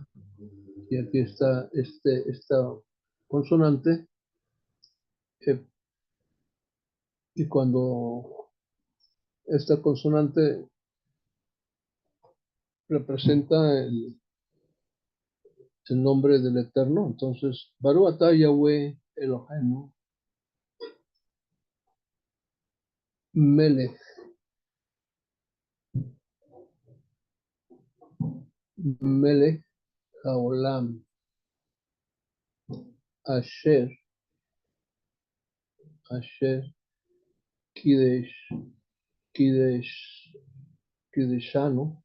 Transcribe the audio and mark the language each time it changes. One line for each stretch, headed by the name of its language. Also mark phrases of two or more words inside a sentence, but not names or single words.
Spanish: Y aquí está esta consonante. Y cuando esta consonante representa el nombre del Eterno, entonces,
Hebrew: ברוך אתה יהוה אלוהינו מלך מלך העולם אשר קידש קידש קדשנו